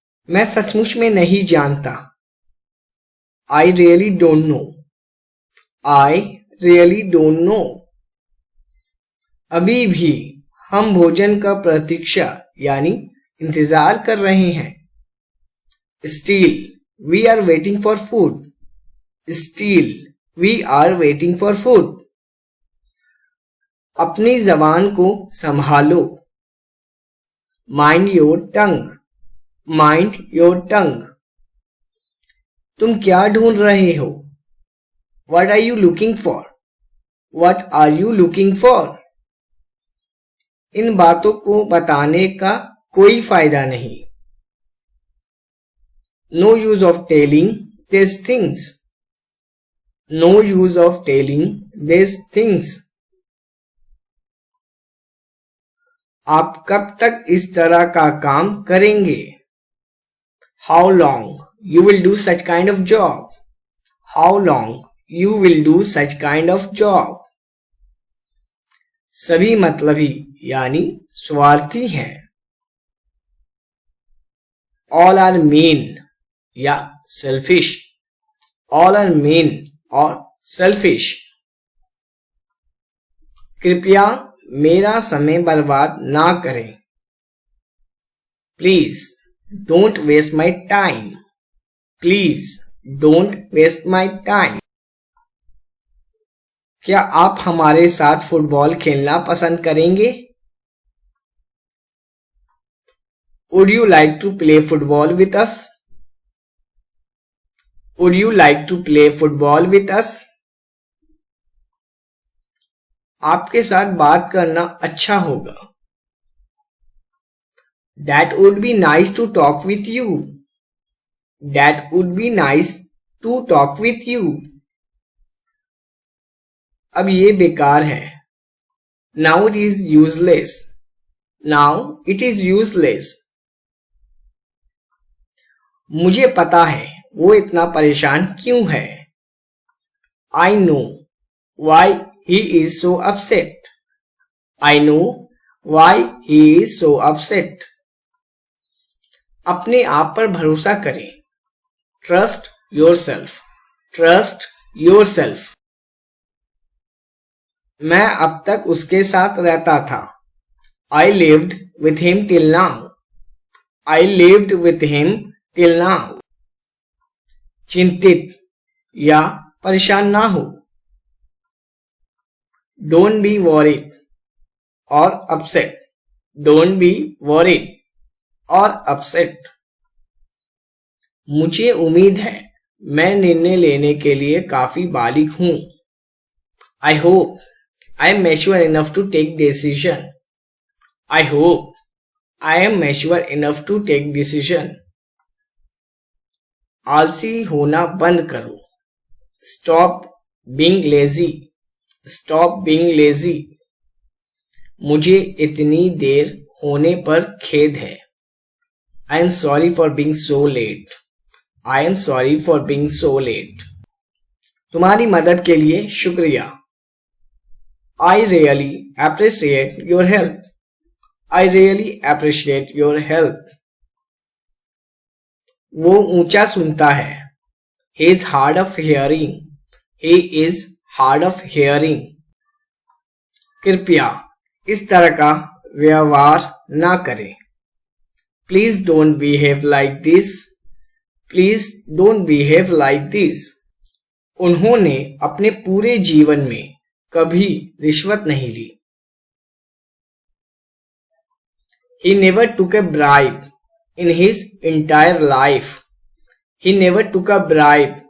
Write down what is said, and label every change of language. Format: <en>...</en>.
<hi>मैं सचमुच में नहीं जानता।</hi> <en>I really don't know. I really don't know.</en> <hi>अभी भी हम भोजन का प्रतीक्षा यानी इंतजार कर रहे हैं।</hi> <en>Still, we are waiting for food. Still, we are waiting for food.</en> <hi>अपनी जबान को संभालो।</hi> <en>Mind your tongue. Mind your tongue.</en> <hi>तुम क्या ढूंढ रहे हो?</hi> <en>What are you looking for? What are you looking for?</en> <hi>इन बातों को बताने का कोई फायदा नहीं।</hi> <en>No use of telling these things. No use of telling these things.</en> <hi>आप कब तक इस तरह का काम करेंगे?</hi> <en>How long you will do such kind of job? How long you will do such kind of job?</en> <hi>सभी मतलबी यानी स्वार्थी हैं।</hi> <en>All are mean या selfish. All are mean और selfish.</en> <hi>कृपया मेरा समय बर्बाद ना करें।</hi> <en>Please don't waste my time. Please don't waste my time.</en> <hi>क्या आप हमारे साथ फुटबॉल खेलना पसंद करेंगे?</hi> <en>Would you like to play football with us? Would you like to play football with us?</en> <hi>आपके साथ बात करना अच्छा होगा।</hi> <en>That would be nice to talk with you. That would be nice to talk with you.</en> <hi>अब ये बेकार है।</hi> <en>Now it is useless. Now it is useless.</en> <hi>मुझे पता है वो इतना परेशान क्यों है।</hi> <en>I know why he is so upset. I know why he is so upset.</en> <hi>अपने आप पर भरोसा करें।</hi> <en>Trust yourself. Trust yourself.</en> <hi>मैं अब तक उसके साथ रहता था।</hi> <en>I lived with him till now. I lived with him till now.</en> <hi>चिंतित या परेशान ना हो।</hi> <en>Don't be worried or upset. Don't be worried or upset.</en> <hi>मुझे उम्मीद है मैं निर्णय लेने के लिए काफी बालिग हूं।</hi> <en>I hope I am mature enough to take decision. I hope I am mature enough to take decision.</en> <hi>आलसी होना बंद करो।</hi> <en>Stop being lazy. Stop being lazy.</en> <hi>मुझे इतनी देर होने पर खेद है।</hi> <en>I am sorry for being so late. I am sorry for being so late.</en> <hi>तुम्हारी मदद के लिए शुक्रिया।</hi> <en>I really appreciate your help. I really appreciate your help.</en> <hi>वो ऊंचा सुनता है।</hi> <en>He is hard of hearing. He is hard of hearing.</en> <hi>कृपया इस तरह का व्यवहार ना करें।</hi> <en>Please don't behave like this. Please don't behave like this.</en> <hi>उन्होंने अपने पूरे जीवन में कभी रिश्वत नहीं ली।</hi> <en>He never took a bribe in his entire life. He never took a bribe</en>